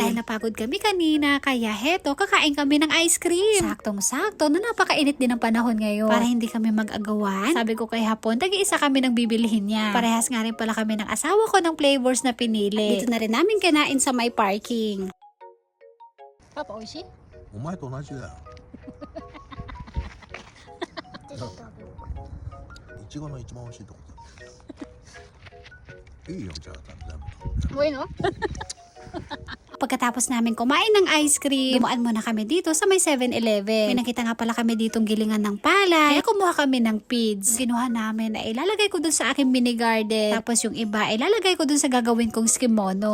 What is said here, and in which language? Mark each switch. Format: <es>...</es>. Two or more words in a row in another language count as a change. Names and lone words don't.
<tl>Dahil napagod kami kanina, kaya heto, kakain kami ng ice cream. Saktong-sakto na napakainit din ang panahon ngayon. Para hindi kami mag-agawan, sabi ko kay Hapon, tagi-isa kami ng bibilihin niya. Parehas nga rin pala kami ng asawa ko ng flavors na pinili. Dito na rin namin kinain sa may parking. Papa,</tl> <ja>oishi? お前と同じだよ。いちごの一番美味しいとこだ。いいよ、じゃあ全部。</ja> <tl>Bueno. Pagkatapos namin kumain ng ice cream, dumaan muna kami dito sa may 7-Eleven. May nakita nga pala kami ditong gilingan ng palay. Kaya kumuha kami ng pids. Kinuha namin na ilalagay ko dun sa aking</tl> <en>mini garden.</en> <tl>Tapos yung iba ilalagay ko dun sa gagawin kong skimono.</tl>